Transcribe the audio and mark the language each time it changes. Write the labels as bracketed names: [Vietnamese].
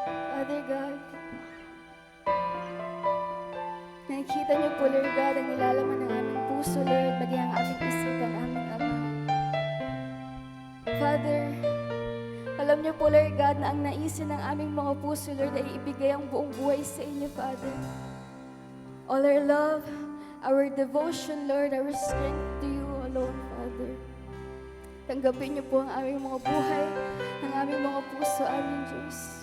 [Filipino] Father God, nakikita niyo po, Lord God, ang nilalaman ng aming puso, Lord, maging ang aming isipan, aming Ama. Father, alam niyo po, Lord God, na ang naisin ng aming mga puso, Lord, ay ibigay ang buong buhay sa inyo, Father. [English] All our love, our devotion, Lord, our strength to you alone, Father. [Filipino] Tanggapin niyo po ang aming mga buhay, ang aming mga puso, aming Diyos.